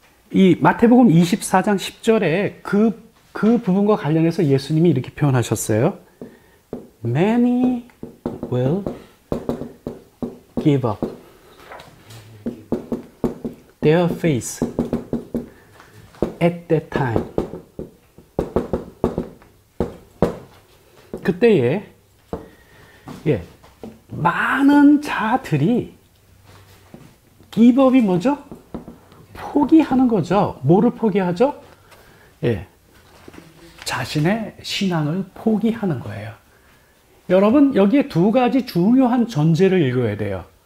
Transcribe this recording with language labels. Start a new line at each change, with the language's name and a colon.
Korean: 이 마태복음 24장 10절에 그 부분과 관련해서 예수님이 이렇게 표현하셨어요.
English: Many will give up their faith at that time.
Korean: 그때에 많은 자들이 give up이 뭐죠? 포기하는 거죠. 뭐를 포기하죠? 자신의 신앙을 포기하는 거예요. 여러분, 여기에 두 가지 중요한 전제를 읽어야 돼요.